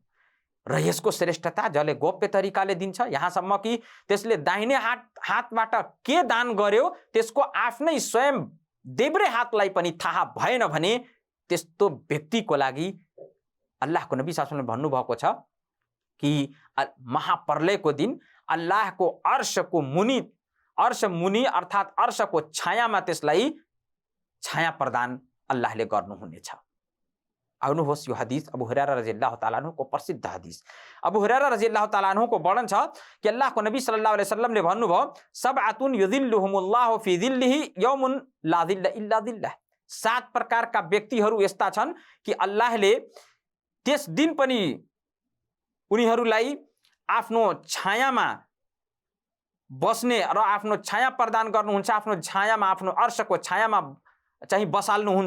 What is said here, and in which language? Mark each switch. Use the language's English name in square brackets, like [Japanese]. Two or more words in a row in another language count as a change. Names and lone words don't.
[Nepali] र यसको श्रेष्ठता जसले गोप्य तरिकाले दिन्छ, यहाँसम्म कि त्यसले दाहिने हातबाट के दान गर्यो त्यसको आफ्नै स्वयं देब्रे हातलाई पनि थाहा भएन भने त्यस्तो व्यक्तिको लागि अल्लाहको नबी [Arabic] صلى الله عليه وسلم [Nepali] भन्नुभएको छ कि महाप्रलयको दिन अल्लाहको अर्श मुनि अर्थात् अर्शको छायामा त्यसलाई छाया प्रदान अल्लाहले गर्नुहुनेछ। आउनुहोस् यो हदिस अबू हुरैरा [Arabic] رضي الله تعالى عنه [Nepali] को प्रसिद्ध हदिस। [Arabic] अबू हुरैरा رضي الله تعالى عنه [Nepali] को वर्णन छ कि अल्लाहको नबी [Arabic] صلى الله عليه وسلم भन्नुभयो سبعة يظلهم الله في ظله يوم لا ظل إلا ظله. [Nepali] 7 प्रकारका व्यक्तिहरू यस्ता छन् कि अल्लाहले त्यस दिन पनि उनीहरूलाई आफ्नो छायामा बस्ने र आफ्नो छाया प्रदान गर्नुहुन्छ, आफ्नो छायामा, आफ्नो अर्शको छायामा चाहिँ बसाल्नुहुन्छ।